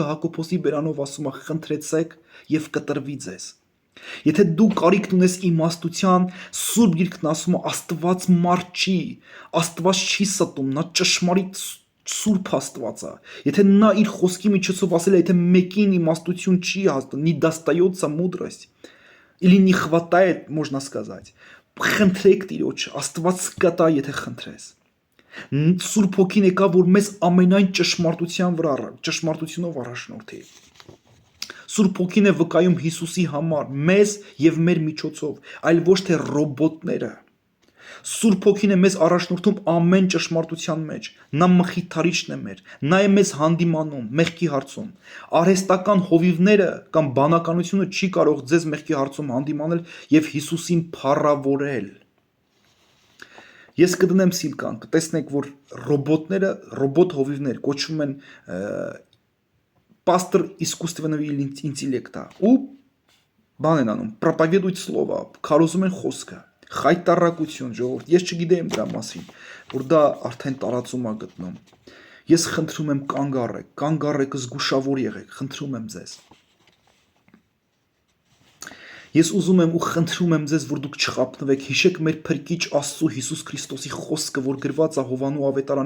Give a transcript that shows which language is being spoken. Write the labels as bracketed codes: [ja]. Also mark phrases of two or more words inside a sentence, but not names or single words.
[hy] Հակոբոսի բերանով ասում է, խնդրեցեք եւ կտրվի ձեզ։ Եթե դու կարիք ունես իմաստության, Սուրբ Գիրքն ասում է Աստված մարդ չի, Աստված չի ստում, նա ճշմարիտ Սուրբ Աստված է։ Եթե նա իր խոսքի միջոցով ասել է, եթե մեկին իմաստություն չի հասնում, [ru] не достается мудрость, или не хватает, можно сказать, [hy] խնդրեք Տիրոջ, Աստված կտա, եթե խնդրես։ Սուրբ Հոգին եկա, որ մեզ ամենայն ճշմարտությունով առաջնորդի։ Սուրբ Հոգին է վկայում Հիսուսի համար, մեզ եւ մեր միջոցով, այլ ոչ թե ռոբոտները։ Սուրբ Հոգին է մեզ առաջնորդում ամեն ճշմարտության մեջ, նա մխիթարիչն է մեր, նա է մեզ հանդիմանում, մեղքի հարցում։ Արհեստական հովիվները կամ բանականությունը չի կարող ձեզ մեղքի հարցում հանդիմանել եւ Հիսուսին փառավորել։ Ես կդնեմ սիլկան, կտեսնեք, որ ռոբոտ հովիվներ կոչվում են [ru] пастор искусственного интеллекта, [hy] ու բան են անում, [ru] проповедуют слово, [hy] քարոզում են խոսքը, խայտարակություն, ժողովուրդ, ես չգիտեմ դրա մասին, որ դա արդեն տարածում է գտնում։ Ես խնդրում եմ կանգ առեք, զգուշավոր եղեք, խնդրում եմ ձեզ։ Ես ուզում եմ ու խնդրում եմ ձեզ, որ դուք չխաբնվեք, հիշեք մեր Փրկիչ Աստծո Հիսուս Քրիստոսի խոսքը, որ գրված է Հովանու ավետարանի